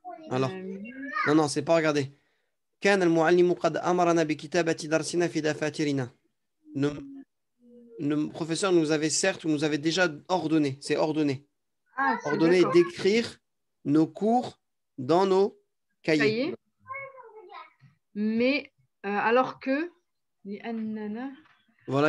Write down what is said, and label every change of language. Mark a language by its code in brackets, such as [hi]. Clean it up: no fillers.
[fr] Alors, non, c'est pas regarder. [ar] كان المعلم قد أمرنا بكتابة درسنا في دفاترنا. [fr] Le professeur nous avait déjà ordonné, c'est ordonné, Ah, c'est ordonné d'accord. d'écrire nos cours dans nos cahiers. Mais alors que لأننا Voilà,